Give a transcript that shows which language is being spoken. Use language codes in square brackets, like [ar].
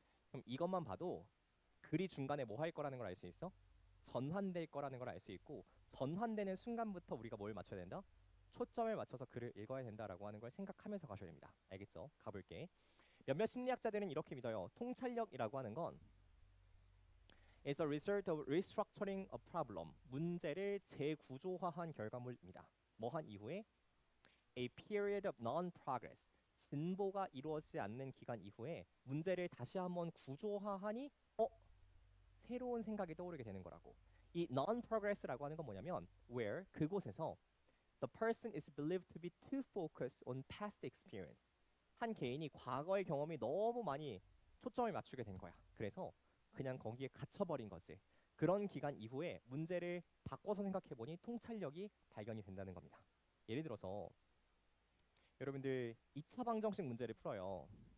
[ko] 그럼 이것만 봐도 글이 중간에 뭐 할 거라는 걸 알 수 있어? 전환될 거라는 걸 알 수 있고 전환되는 순간부터 우리가 뭘 맞춰야 된다? 초점을 맞춰서 글을 읽어야 된다라고 하는 걸 생각하면서 가셔야 됩니다. 알겠죠? 가볼게. 몇몇 심리학자들은 이렇게 믿어요. 통찰력이라고 하는 건 [en] is a result of restructuring a problem. [ko] 문제를 재구조화한 결과물입니다. 뭐한 이후에 [en] a period of non-progress. [ko] 진보가 이루어지지 않는 기간 이후에 문제를 다시 한번 구조화하니 새로운 생각이 떠오르게 되는 거라고. 이 non-progress라고 하는 건 뭐냐면 [en] where [ko] 그곳에서 [en] the person is believed to be too focused on past experience. [ko] 한 개인이 과거의 경험이 너무 많이 초점을 맞추게 된 거야. 그래서 그냥 거기에 갇혀버린 거지. 그런 기간 이후에 문제를 바꿔서 생각해보니 통찰력이 발견이 된다는 겁니다. 예를 들어서 여러분들 2차 방정식 문제를 풀어요.